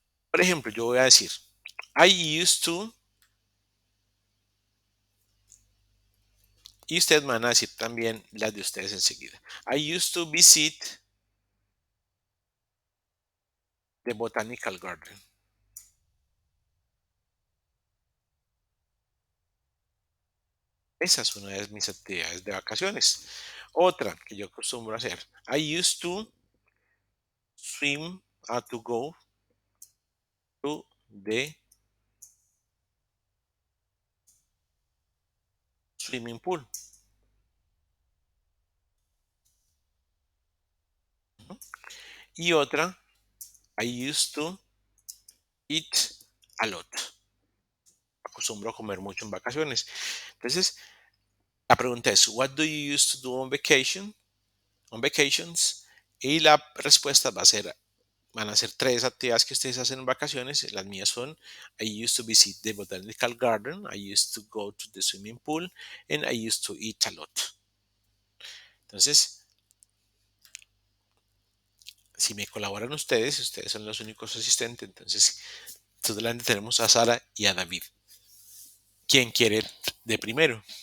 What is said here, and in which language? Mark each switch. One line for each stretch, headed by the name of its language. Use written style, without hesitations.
Spanish: Por ejemplo, yo voy a decir,
English: I used to,
Spanish: y ustedes me van a decir también las de ustedes enseguida.
English: I used to visit the botanical garden.
Spanish: Esa es una de mis actividades de vacaciones. Otra que yo acostumbro a hacer.
English: I used to swim, to go to the swimming pool.
Spanish: Y otra,
English: I used to eat a lot.
Spanish: Acostumbro a comer mucho en vacaciones. Entonces, la pregunta es,
English: what do you used to do on vacation? On vacations.
Spanish: Y la respuesta va a ser van a ser tres actividades que ustedes hacen en vacaciones. Las mías son:
English: I used to visit the botanical garden, I used to go to the swimming pool, and I used to eat a lot.
Spanish: Entonces, si me colaboran ustedes, ustedes son los únicos asistentes. Entonces, adelante tenemos a Sara y a David. ¿Quién quiere de primero?